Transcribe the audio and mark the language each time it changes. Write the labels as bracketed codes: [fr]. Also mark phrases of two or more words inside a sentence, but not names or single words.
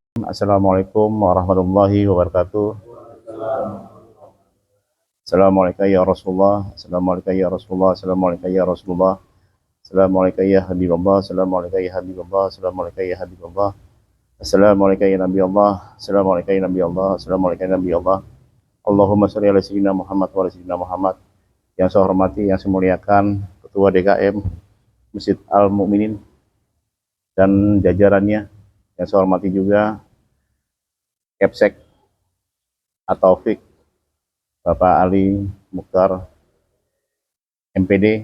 [ar] السلام عليكم ورحمة الله وبركاته. السلام عليك يا رسول الله. السلام عليك يا رسول الله. السلام عليك يا رسول الله. السلام عليك يا حبيب الله. السلام عليك يا حبيب الله. السلام عليك يا حبيب الله. السلام عليك يا نبي الله. السلام عليك يا نبي الله. السلام عليك يا نبي الله. اللهم صل على سيدنا محمد وعلى سيدنا محمد. [id] Yang saya hormati, yang saya muliakan Ketua DKM Masjid Al Mukminin dan jajarannya. Yang saya hormati juga Kepsek Ataufik, Bapak Ali Mukhtar MPD.